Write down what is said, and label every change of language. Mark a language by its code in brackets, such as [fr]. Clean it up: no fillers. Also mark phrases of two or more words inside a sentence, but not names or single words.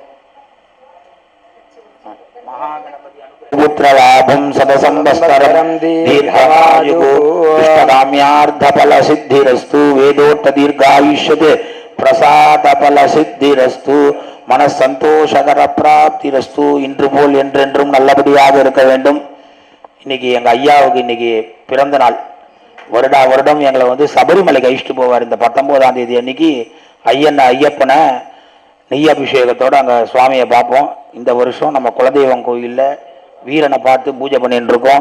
[sa] पुत्र लाभम सदसंवत्सरं दीर्घायुः इष्टकाम्यार्थ फल सिद्धिरस्तु वेदोक्त दीर्घायुष्यते प्रसाद फल सिद्धिरस्तु मन संतोषकर प्राप्तिरस्तु [ta] इன்று போல் என்றென்றும் நல்லபடியாக இருக்க வேண்டும். இன்னைக்கு எங்க ஐயாவுக்கு இன்னைக்கு பிறந்த நாள். வருடம் எங்களை வந்து சபரிமலைக்கு அழைச்சிட்டு போவார். இந்த 19ஆம் தேதி அன்னைக்கு ஐயப்பனை நெய் அபிஷேகத்தோடு அங்கே சுவாமியை பார்ப்போம். இந்த வருஷம் நம்ம குலதெய்வம் கோயிலில் வீரனை பார்த்து பூஜை பண்ணிட்டு இருக்கோம்.